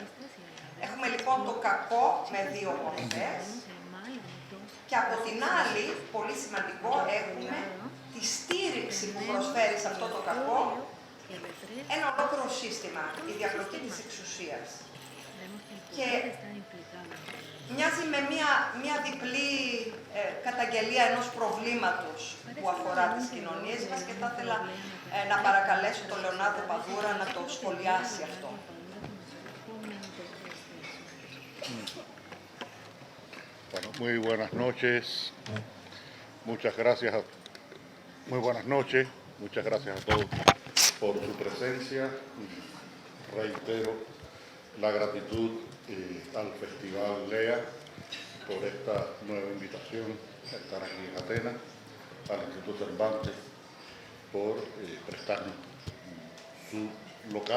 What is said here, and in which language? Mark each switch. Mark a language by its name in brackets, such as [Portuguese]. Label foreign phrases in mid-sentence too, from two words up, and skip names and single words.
[Greek] Έχουμε λοιπόν το κακό με δύο μορφές και από την άλλη, πολύ σημαντικό, έχουμε τη στήριξη που προσφέρει σε αυτό το κακό ένα ολόκληρο σύστημα, η διαπλοκή της εξουσίας. Και μοιάζει με μια διπλή καταγγελία ενός προβλήματος που αφορά τις κοινωνίες μας και θα ήθελα να παρακαλέσω τον Λεωνάρδο Παδούρα να το σχολιάσει αυτό. [Spanish] Bueno, muy buenas noches, muchas gracias, muy buenas noches, muchas gracias a todos por su presencia. Reitero la gratitud al Festival LEA por esta nueva invitación a estar aquí en Atenas, al Instituto Cervantes por prestarnos su local